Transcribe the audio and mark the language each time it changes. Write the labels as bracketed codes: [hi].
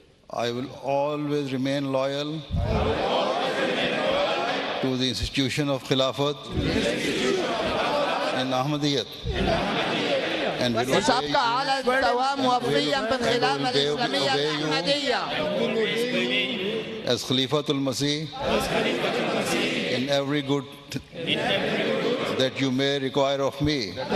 [en] I will always remain loyal to the institution of Khilafat in Ahmadiyyat and will [ar] وسأبقى على الدوام وفيا بالخلافة الإسلامية الأحمدية [en] as Khalifatul Masih in every good that you may require of me.